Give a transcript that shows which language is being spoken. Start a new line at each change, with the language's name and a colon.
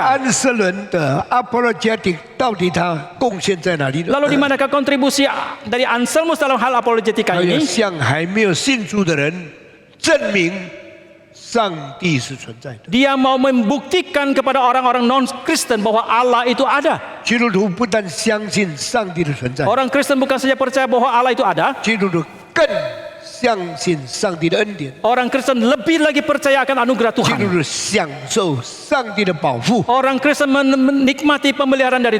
Chinese: 安瑟伦的 apologetic 到底他贡献在哪里呢？
Indonesian: Lalu di manakah kontribusi dari Anselmus dalam hal apologetika
Chinese: 他要向还没有信主的人证明上帝是存在的。
Indonesian: Dia mau membuktikan kepada orang-orang non-Kristen bahwa Allah itu ada.
Chinese: 基督徒不但相信上帝的存在，
Indonesian: Orang Kristen bukan saja percaya bahwa Allah itu ada,
Chinese: 基督徒更相信上帝的恩典，
Indonesian: Orang Kristen lebih lagi percaya akan anugerah
Chinese: 进
Indonesian: Tuhan.
Chinese: 入享受上帝的保护。
Indonesian: Orang Kristen menikmati pemeliharaan dari